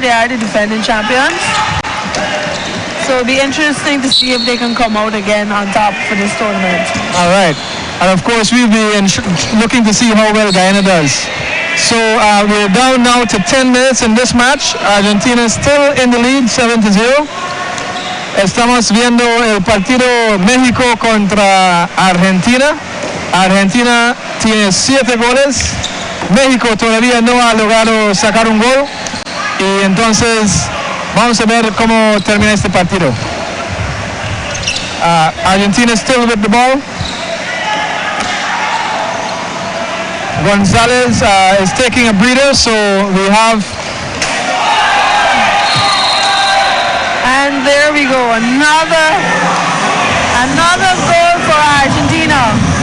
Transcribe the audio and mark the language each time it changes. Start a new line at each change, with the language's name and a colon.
English: They are the defending champions. So it'll be interesting to see if they can come out again on top for this tournament. All right. And of course, we'll be looking to see how well Guyana does. So we're down now to 10 minutes in this match. Argentina is still in the lead, 7-0.
Spanish: Estamos viendo el partido México contra Argentina. Argentina tiene 7 goles. México todavía no ha logrado sacar un gol. Y entonces vamos a ver cómo termina este partido.
English: Argentina still with the ball. Gonzalez is taking a breather, so we have... And there we go, another goal for Argentina.